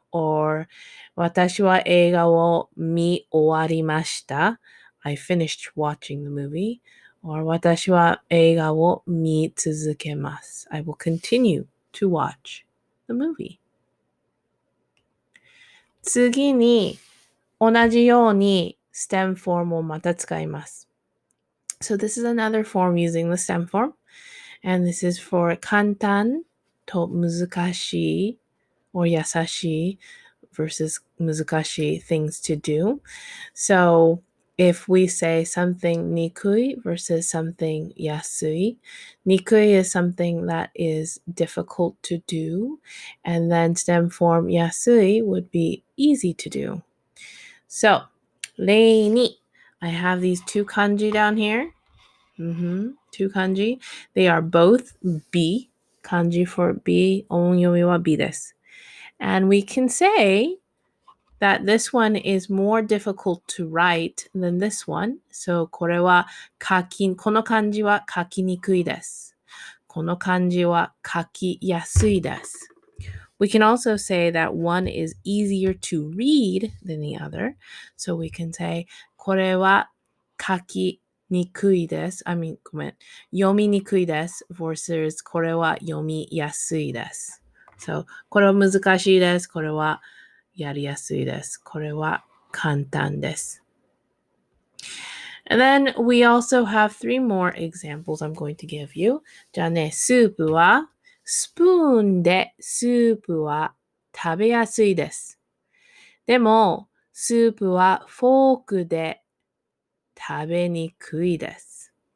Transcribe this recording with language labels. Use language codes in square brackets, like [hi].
[en] Or 私は映画を見終わりました I finished watching the movie. Or 私は映画を見続けます I will continue to watch the movie. [ja] 次に同じように stem form をまた使います。 [en] So this is another form using the stem form. And this is for 簡単と難しい or 優しい versus 難しい things to do. So if we say something にくい versus something 安い, にくい is something that is difficult to do. And then stem form 安い would be easy to do. So, 例に I have these two kanji down here. Two kanji. They are both B. Kanji for B. [ja] 音読みは B です。 [en] And we can say that this one is more difficult to write than this one. [ja] So この漢字は書きにくいです。この漢字は書きやすいです。 [en] We can also say that one is easier to read than the other. So we can say これは書きにくいです。ごめん。 [ja] 読みにくいです。versus これは読みやすいです。 So これは難しいです。これはやりやすいです。これは簡単です。 [en] And then we also have 3 more examples I'm going to give you. [ja] じゃあね、スープはスプーンでスープは食べやすいです。でも、スープはフォークで食べにくいです。